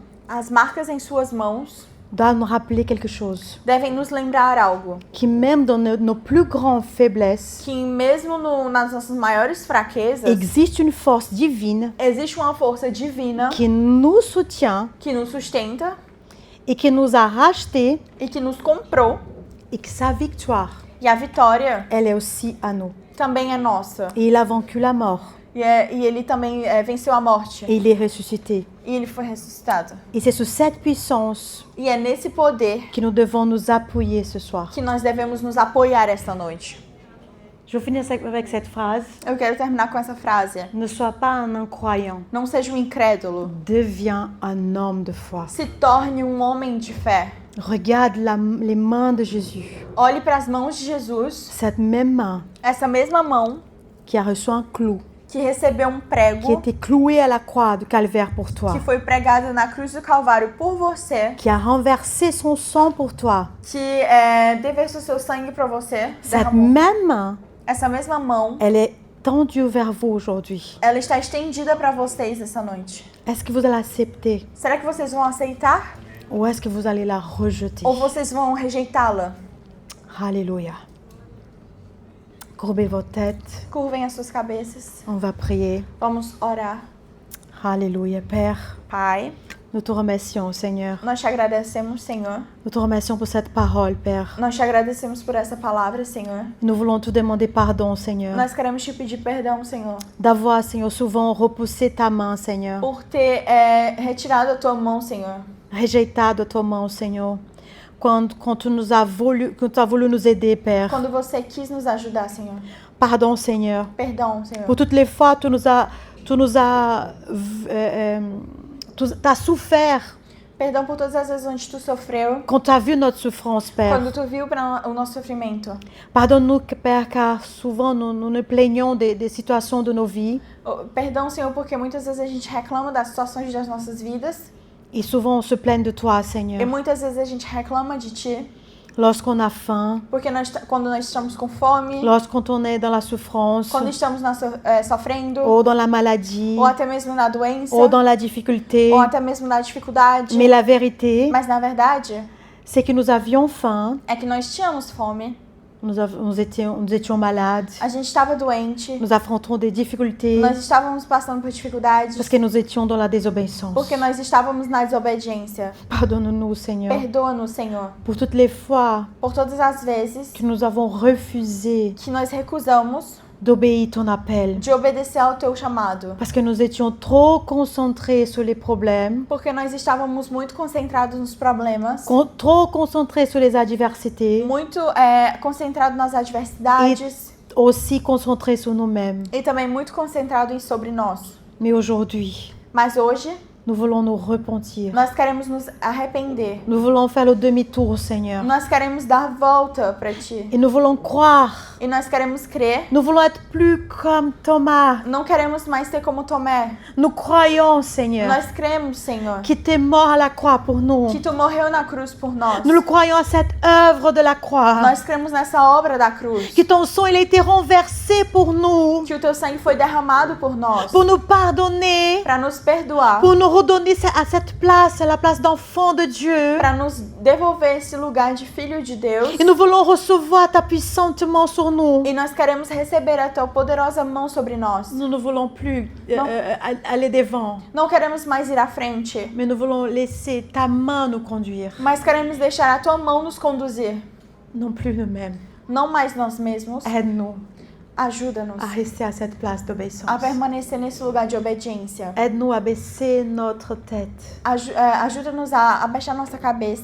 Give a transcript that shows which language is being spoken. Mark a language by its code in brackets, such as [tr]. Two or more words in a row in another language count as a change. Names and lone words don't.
[pt] As marcas em suas mãos [fr] doivent nous rappeler quelque chose. [pt] devem nos lembrar algo. [fr] Que même dans nos plus grandes faiblesses, [pt] Que mesmo nas nossas maiores fraquezas, [fr] existe une force divine [pt] existe uma força divina [fr] qui nous soutient [pt] que nos sustenta [fr] et qui nous a rachetés [pt] e que nos comprou. [fr] et que sa victoire, [pt] E a vitória [fr] elle est aussi à nous. [pt] também é nossa. [fr] Et il a vaincu la mort [pt] E ele também venceu a morte. [fr] et il est ressuscité. [pt] E ele foi ressuscitado. [fr] Et c'est sur cette puissance [pt] E é nesse poder [fr] que nous devons nous appuyer ce soir. [pt] que nós devemos nos apoiar esta noite. [fr] Je vais finir avec cette phrase. [pt] Eu quero terminar com essa frase. [fr] Ne sois pas un incroyant, [pt] Não seja um incrédulo. [fr] deviens un homme de foi. [pt] Se torne um homem de fé. [fr] Regarde les mains de Jésus. [pt] Olhe para as mãos de Jesus, [fr] Cette même main [pt] essa mesma mão [fr] qui a reçu un clou, [pt] que recebeu [fr] qui [pt] prego, [fr] était cloué à la croix du calvaire pour toi, [pt] que foi pregado na cruz do Calvário por você, [fr] qui a renversé son sang pour toi. [pt] que deversou seu sangue para você, [fr] Cette [pt] derramou. [fr] même main, [pt] Essa mesma mão, [fr] elle est tendue vers vous aujourd'hui. [pt] ela está estendida para vocês essa noite. [fr] Est-ce que vous allez l'accepter [pt] Será que vocês vão aceitar [fr] ou est-ce que vous allez la rejeter? [pt] ou vocês vão rejeitá-la? [fr] Alléluia. Courbez vos têtes. [pt] Curvem as suas cabeças. [fr] On va prier. [pt] Vamos orar. [fr] Alléluia. Père, [pt] Pai, [fr] nous te remercions, Seigneur. [pt] nós te agradecemos, Senhor. [fr] Nous te remercions pour cette parole, Père. [pt] Nós te agradecemos por essa palavra, Senhor. [fr] Nous voulons te demander pardon, Seigneur, [pt] Nós queremos te pedir perdão, Senhor, [fr] d'avoir, Seigneur, souvent repoussé ta main, Seigneur, [pt] por ter retirado a tua mão, Senhor. rejeitado a tua mão, Senhor, [fr] quand tu as voulu nous aider, Père. [pt] Quando você quis nos ajudar, Senhor. [fr] Pardon, Seigneur, [pt] Perdão, Senhor. [fr] pour toutes les fois tu as souffert [pt] Perdão por todas as vezes onde tu sofreu. [fr] quand tu as vu notre souffrance, Père. [pt] Quando tu viu para o nosso sofrimento. [fr] Pardonne-nous, Père, car souvent nous nous plaignons des situations de nos vies [pt] Perdão, Senhor, porque muitas vezes a gente reclama das situações das nossas vidas. [fr] et souvent on se plaint de toi, [pt] E [fr] Seigneur. [pt] muitas vezes a gente reclama de ti. [fr] Lorsqu'on a faim, [pt] Porque quando nós estamos com fome. [fr] lorsqu'on est dans la souffrance, [pt] Quando estamos sofrendo. [fr] ou dans la maladie, [pt] Ou até mesmo na doença. [fr] ou dans la difficulté. [pt] Ou até mesmo na dificuldade. [fr] Mais la vérité, [pt] Mas na verdade, [fr] c'est que nous avions faim, [pt] é que nós tínhamos fome. [fr] nous étions malades, [pt] A gente estava doente. [fr] nous affrontons des difficultés [pt] Nós estávamos passando por dificuldades. [fr] parce que nous étions dans la désobéissance. [pt] Porque nós estávamos na desobediência. [fr] Pardonne-nous, Seigneur, [pt] Perdoa-nos, Senhor, [fr] pour toutes les fois [pt] por todas as vezes [fr] que nous avons refusé [pt] que nós recusamos [fr] d'obéir ton appel, [pt] de obedecer ao teu chamado. [fr] parce que nous étions trop concentrés sur les problèmes, [pt] Porque nós estávamos muito concentrados nos problemas, [fr] trop concentrés sur les adversités, [pt] muito concentrados nas adversidades [fr] aussi concentrés sur nous-mêmes. [pt] e também muito concentrado sobre nós. [fr] Mais aujourd'hui, [pt] Mas hoje, [fr] Nous voulons nous repentir. [pt] Nós queremos nos arrepender. [fr] Nous voulons faire le demi-tour, Seigneur. [pt] Nós queremos dar a volta para Ti. [fr] Et nous voulons croire. [pt] E nós queremos crer. [fr] Nous voulons être plus comme Thomas. [pt] Não queremos mais ser como Tomé. [fr] Nous croyons, Seigneur, [pt] Nós cremos, Senhor, [fr] que tu es mort à la croix pour nous. [pt] que Tu morreu na cruz por nós. [fr] Nous le croyons à cette œuvre de la croix. [pt] Nós cremos nessa obra da cruz. [fr] Que ton sang, il a été renversé pour nous. [pt] Que o Teu sangue foi derramado por nós. [fr] Pour nous pardonner. [pt] Para nos perdoar. [fr] Pour nous redonner à cette place, à la place d'enfant de Dieu. [pt] Para nos devolver esse lugar de filho de Deus. [fr] Et nous voulons recevoir ta puissante main sur nous. [pt] E nós queremos receber a Tua poderosa mão sobre nós. [fr] Nous ne voulons plus aller devant, [pt] Não queremos mais ir à frente, [fr] mais nous voulons laisser ta main nous conduire. [pt] mas queremos deixar a Tua mão nos conduzir. [fr] Non plus nous-mêmes. [pt] Não mais nós mesmos. [fr] Aide-nous [pt] Ajuda-nos [fr] à rester à cette place d'obéissance. [pt] a permanecer nesse lugar de obediência. [fr] Aide-nous à baisser notre tête, [pt] Ajuda-nos a baixar nossa cabeça,